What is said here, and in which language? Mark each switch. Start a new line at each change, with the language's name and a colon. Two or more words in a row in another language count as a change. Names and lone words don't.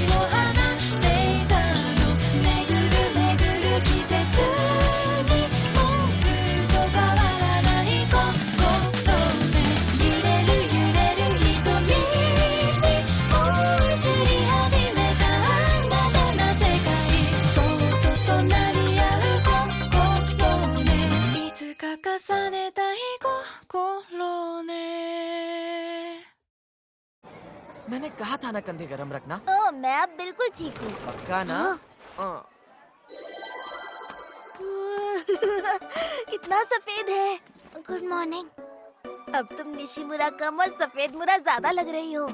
Japanese: を放っていたの巡る季節にもうずっと変わらない心で揺れる瞳に追いつり始めた新たな世界そっと隣り合う心ねいつか重ねたい心ね
Hindi: मैंने कहा था ना कंधे गरम रखना। ओह, मैं अब बिल्कुल ठीक हूँ। पक्का ना? हाँ। कितना सफेद है।
English: good morning.
Hindi: अब तुम निशिमुरा कम और सफेद मुरा ज्यादा लग रही हो।